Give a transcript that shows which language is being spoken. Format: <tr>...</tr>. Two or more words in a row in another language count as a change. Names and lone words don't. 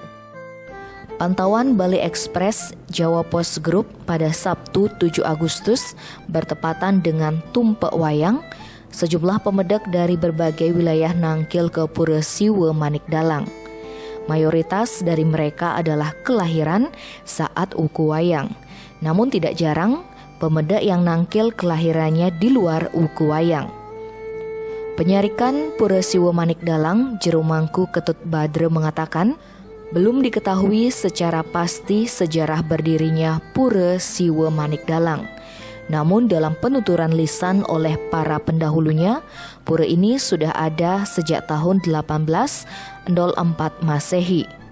<id>Pantauan Bali Express Jawa Post Group pada Sabtu 7 Agustus bertepatan dengan Tumpek Wayang. Sejumlah pemedak dari berbagai wilayah nangkil ke Pura Siwa Manik Dalang. Mayoritas dari mereka adalah kelahiran saat Wuku Wayang. Namun tidak jarang pemedak yang nangkil kelahirannya di luar Wuku Wayang. Penyarikan Pura Siwa Manik Dalang, Jero Mangku Ketut Badre mengatakan, belum diketahui secara pasti sejarah berdirinya Pura Siwa Manik Dalang. Namun dalam penuturan lisan oleh para pendahulunya, pura ini sudah ada sejak tahun 1804 Masehi.</id>